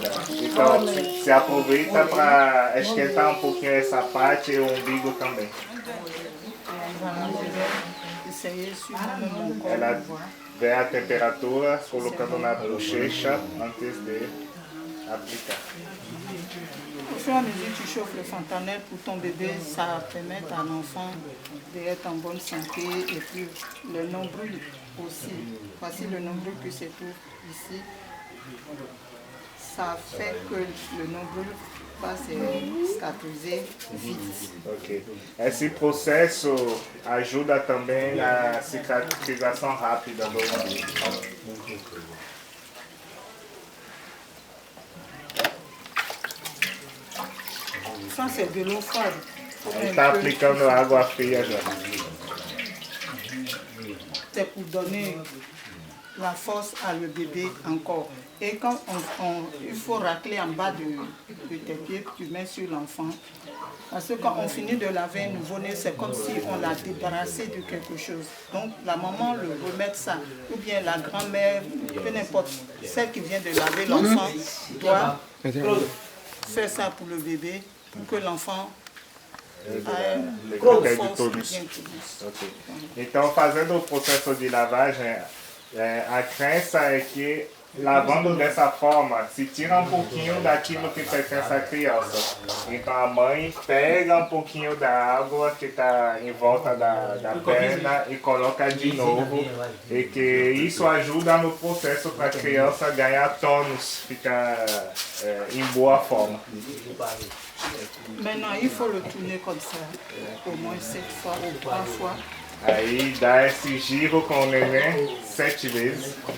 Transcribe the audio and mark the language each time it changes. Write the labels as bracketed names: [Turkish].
[Portuguese] Então, se aproveita para esquentar um pouquinho essa parte e o umbigo também. [French] Essayer sur mon corps. [Portuguese] Ela vê a temperatura, colocando na bochecha antes de aplicar. [French] Au fur et à mesure que tu chauffes le fontanelle pour ton bébé, ça permet à l'enfant d'être en bonne santé et puis le nombril aussi. Voici le nombril que se trouve ici. Ça fait que le nombril va se cicatriser vite. Ok. [Portuguese] Esse processo ajuda também na cicatrização rápida do umbigo. [French] Ça, c'est de l'eau froide. [Portuguese] Está aplicando água fria já. [French] C'est pour donner la force à le bébé encore. Et quand il faut racler en bas de tes pieds, tu mets sur l'enfant. Parce que quand on finit de laver un nouveau-né, c'est comme si on l'a débarrassé de quelque chose. Donc la maman le remet ça. Ou bien la grand-mère, peu n'importe, celle qui vient de laver l'enfant, doit faire ça pour le bébé, pour que l'enfant ait une force bien tonus. Ok. [Portuguese] Então, fazendo o processo de lavagem, a crença é que lavando dessa forma, se tira um pouquinho daquilo que pertence à criança. Então a mãe pega um pouquinho da água que está em volta da perna e coloca de novo. E que isso ajuda no processo para a criança ganhar tônus, ficar em boa forma. [French] Maintenant, il faut le tourner comme ça, au moins 7 fois ou 3 fois. [Portuguese] Aí dá esse giro com o neném 7 vezes.